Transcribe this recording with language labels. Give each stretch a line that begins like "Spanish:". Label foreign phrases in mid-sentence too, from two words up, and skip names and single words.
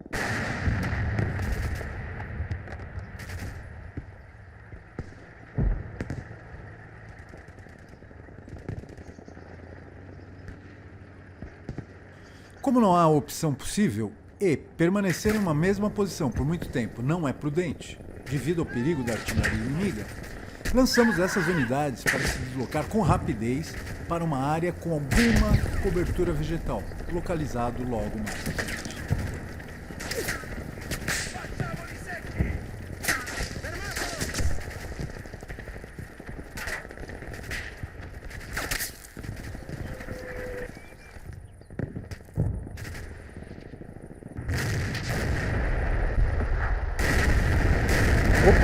Portuguese: Como não há opção possível e permanecer em uma mesma posição por muito tempo não é prudente, devido ao perigo da artilharia inimiga, lançamos essas unidades para se deslocar com rapidez para uma área com alguma cobertura vegetal, localizado logo mais à frente.
Italian: Facciamoli secchi! Fermato!
Portuguese: Opa!